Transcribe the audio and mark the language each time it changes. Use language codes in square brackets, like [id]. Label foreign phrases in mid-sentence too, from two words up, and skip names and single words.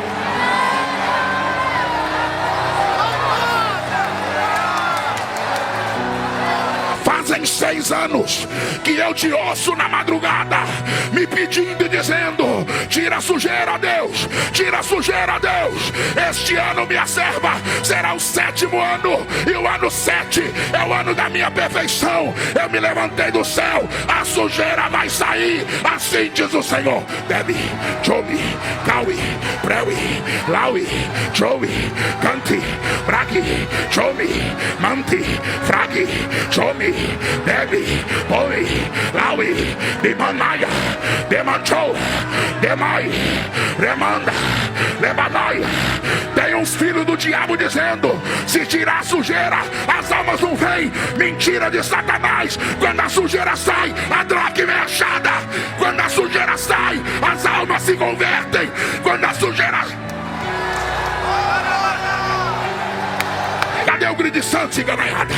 [pt] Fazem 6 anos que eu te ouço na madrugada, me pedindo e dizendo: tira a sujeira, Deus, tira a sujeira, Deus. Este ano, minha serva, será o 7º ano, e o ano 7 é o ano da minha perfeição. Eu me levantei do céu, a sujeira vai sair, assim diz o Senhor. Debi, Jobi, Kawi, Prewi, Laui, Joey, Canti, Bragi, Jomi, Manti, Fragi, Jomi, Debi, Boi, Laui, Dimanaia, Demanchou, Demai, Remanda, Lebanaia. Tem uns filhos do diabo dizendo: se tirar a sujeira, as almas não vêm. Mentira de Satanás. Quando a sujeira sai, a dracma é achada. Quando a sujeira sai, as almas se convertem. Quando a sujeira... Cadê o grito de santo, ciganaiada?